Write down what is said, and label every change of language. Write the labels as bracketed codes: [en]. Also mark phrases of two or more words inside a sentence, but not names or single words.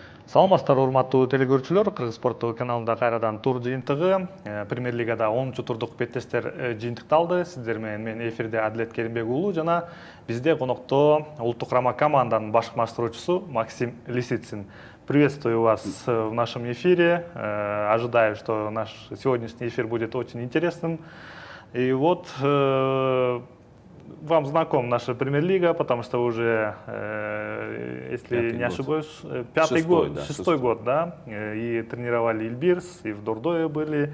[ky] Саламатсыздар урматтуу телекөрүүчүлөр, Кыргыз спорттук каналында кайрадан тур жыйынтыгы. Премьер лигада 10 турдук беттештер жыйынтыкталды. Сиздер менен мен эфирде Адилет Керимбек уулу жана бизде конокто улуттук курама команданын баш маштыруучусу Максим Лисицин. [ru] Приветствую вас в нашем эфире. Ожидаю, что наш сегодняшний эфир будет очень интересным. И вот вам знаком наша премьер-лига, потому что уже, если не ошибаюсь, шестой год, да, и тренировали Ильбирс, и в Дордое были.